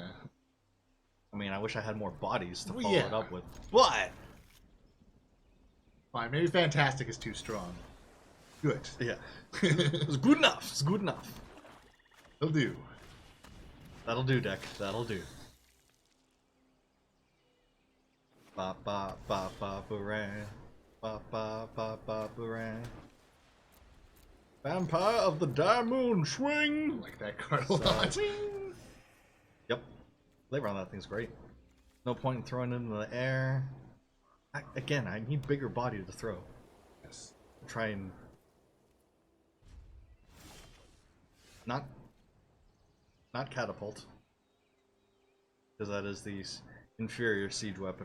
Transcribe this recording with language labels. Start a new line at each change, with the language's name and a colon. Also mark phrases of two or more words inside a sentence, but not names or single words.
English: I mean, I wish I had more bodies to follow Yeah. it up with, but fine. Maybe fantastic is too strong. Good. Yeah. It's good enough. It's good enough. It'll do. That'll do, deck. That'll do. Ba ba ba ba booran. Ba ba ba ba booran. Vampire of the Diamond Swing! I like that card a lot. Yep. Flavor on that thing's great. No point in throwing it into the air. Again, I need bigger body to throw. Yes. Try and not catapult, because that is the inferior siege weapon.